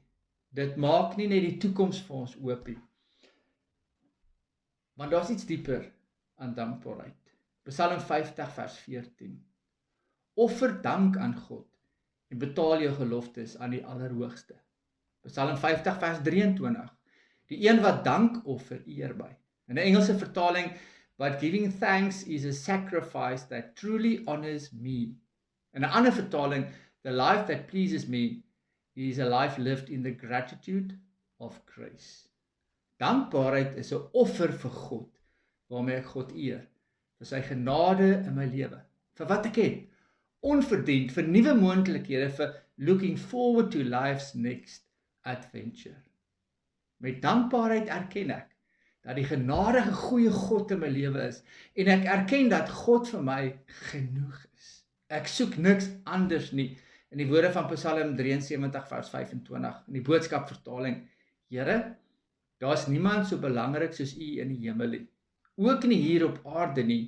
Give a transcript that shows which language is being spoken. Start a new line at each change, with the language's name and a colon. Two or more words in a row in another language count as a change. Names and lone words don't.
Afrikaans: Dit maak nie net die toekoms vir ons oop nie. Want daar's iets dieper aan dankbaarheid. Psalm 50 vers 14. Offer dank aan God en betaal jou geloftes aan die Allerhoogste. Psalm 50 vers 23. Die een wat dank offer, eer by. In 'n Engelse vertaling,
English: but giving thanks is a sacrifice that truly honors me.
Afrikaans: In 'n ander vertaling,
English: the life that pleases me is a life lived in the gratitude of grace.
Afrikaans: Dankbaarheid is 'n offer vir God, waarmee ek God eer, vir sy genade in my lewe, vir wat ek het, onverdiend, vir nuwe moontlikhede, vir
English: looking forward to life's next adventure.
Afrikaans: Met dankbaarheid erken ek dat die genadige goeie God in my lewe is, en ek erken dat God vir my genoeg is. Ek soek niks anders nie. In die woorde van Psalm 73 vers 25, in die boodskapvertaling, Here, daar's niemand so belangrik soos U in die hemel nie, ook nie hier op aarde nie.